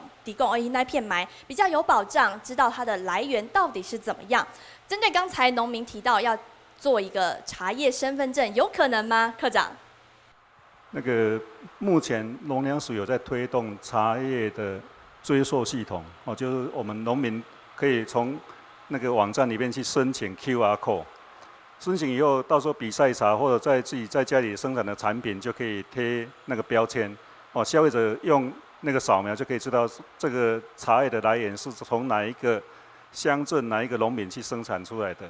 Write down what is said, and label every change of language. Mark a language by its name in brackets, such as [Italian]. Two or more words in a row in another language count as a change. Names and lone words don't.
[Chinese] 提供我那片買比較有保障，知道它的來源到底是怎麼樣。針對剛才農民提到要做一個茶葉身份證，有可能嗎？科長？那個目前農糧署有在推動茶葉的追溯系統，哦，就是我們農民可以從那個網站裡面去申請 [English] QR code， [Chinese] 申请以后，到时候比赛茶或者自己在家里生产的产品就可以贴那个标签，哦，消费者用那个扫描就可以知道这个茶叶的来源是从哪一个乡镇、哪一个农民去生产出来的。